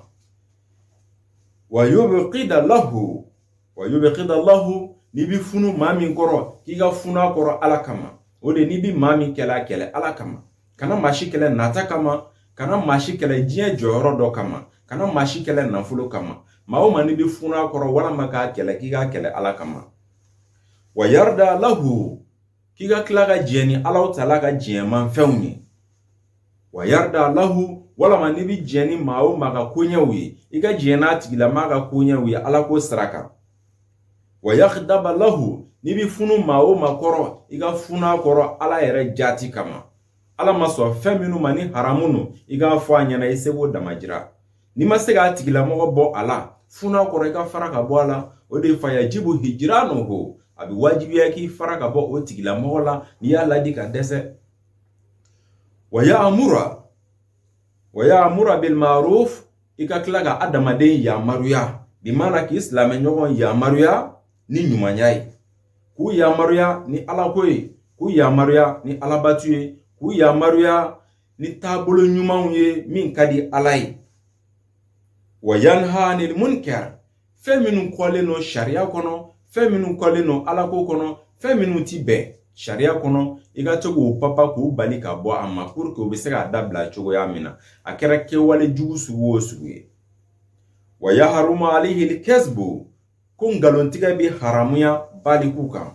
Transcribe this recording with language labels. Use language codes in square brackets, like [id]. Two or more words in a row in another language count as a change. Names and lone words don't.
[ar] ويبغض له, [bm] n'i bi funu maa min kɔrɔ k'i ka funu a kɔrɔ Ala kama. O de n'i bi maa min kɛlɛ kɛlɛ Ala kama. Kana maa si kɛlɛ nata kama, kana maa si kɛlɛ diɲɛ jɔyɔrɔ dɔ kama, kana maa si kɛlɛ nafolo kama. Maa o maa n'i bi funu a kɔrɔ walama k'a kɛlɛ k'i k'a kɛlɛ Ala kama. [ar] ويرضى له, [bm] k'i ka tila ka jɛn ni Ala Taala ka jɛnman fɛnw ye. [ar] ويرضى له, [bm] walama n'i bi jɛn ni maa o maa ka koɲɛw ye, i ka jɛn n'a tigilamaa ka koɲɛw ye Ala ko sira kan. [ar] ويغضب له, [bm] n'i bi funu maa o maa kɔrɔ i ka funu a kɔrɔ Ala yɛrɛ jaati kama. Ala ma sɔn fɛn minnu ma ni haramu no i k'a fɔ a ɲɛna i seko damajira. N'i ma se k'a tigilamɔgɔ bɔ a la, funu a kɔrɔ i ka fara ka bɔ a la. O de [ar] فيجب هجرانه, [bm] a bi wajibiya k'i fara ka bɔ o tigilamɔgɔ la n'i y'a ladi ka dɛsɛ. [ar] ويأمر بالمعروف, [bm] i ka tila ka adamaden yamaruya, bi maana k'i silamɛ ɲɔgɔn yamaruya ni ɲumanya ye. K'u yamaruya ni Ala ko ye, k'u yamaruya ni Alabatu ye, k'u yamaruya ni taabolo ɲumanw ye min ka di Ala ye. [ar] وينهى عن المنكر, [bm] fɛn minnu kɔlen no sariya kɔnɔ, fɛn minnu kɔlen no Ala ko kɔnɔ, fɛn minnu ti bɛn sariya kɔnɔ, i ka to k'o papa k'u bali ka bɔ a ma [fr] pour que [bm] u bɛ se k'a dabila cogoya min na. A kɛra kɛwale jugu sugu o sugu ye. [ar] ويحرم عليه الكسب, [bm] ko ngalontigɛ bi haramuya baliku kan.